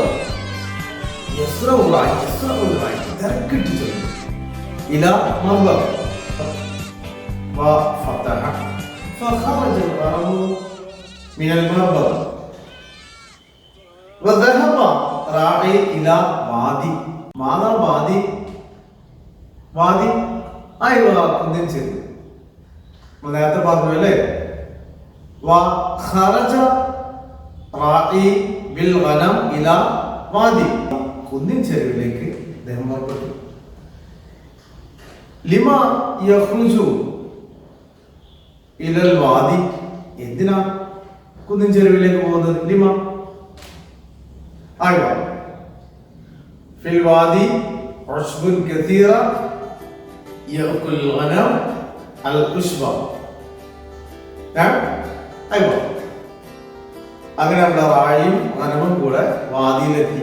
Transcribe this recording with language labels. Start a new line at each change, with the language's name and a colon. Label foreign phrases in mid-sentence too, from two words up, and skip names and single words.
Arabic: يسرع الراعي تركت إلى مربض وفتح، فخرج الغنم من المربض وذهب راعي إلى وادي. ماذا وادي؟
Malayalam: أيوة കുന്നിൻ ചെരുവ്. നേരത്തെ പറഞ്ഞു അല്ലേ?
Arabic: وخرج راعي بالغنم إلى وادي.
Malayalam: കുന്നിൻ ചെരുവിലേക്ക് അദ്ദേഹം പുറപ്പെട്ടു.
Arabic: لما يخرج إلى الوادي,
Malayalam: എന്തിനാ കുന്നിൻ ചെരുവിലേക്ക് പോകുന്നത്?
Arabic: لم أيوة في الوادي عشب كثير يأكل غنم العشب.
Malayalam: ആയിവ അങ്ങനെ നമ്മുടെ റായിയും ഗനമും കൂടെ വാദിയിലെത്തി.